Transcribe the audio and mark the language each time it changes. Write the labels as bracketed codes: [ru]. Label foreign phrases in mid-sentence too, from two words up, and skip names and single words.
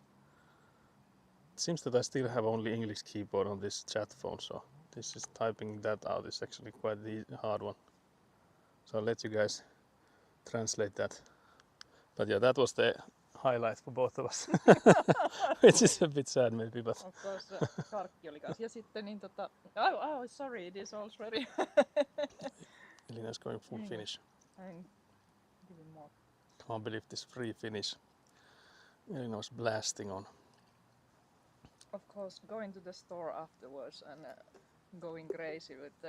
[en] It seems that I still have only English keyboard on this chat phone, so this is typing that out is actually quite the hard one. So I'll let you guys translate that. But yeah, that was the highlight for both of us. Which is a bit sad maybe, but... Of course, [fi] karkki oli kanssa. Ja sitten niin [en] sorry, it is already. Elina's going full Finnish. I'm giving more. Can't believe this free Finnish. Elina was blasting on. Of course, going to the store afterwards and going crazy with the...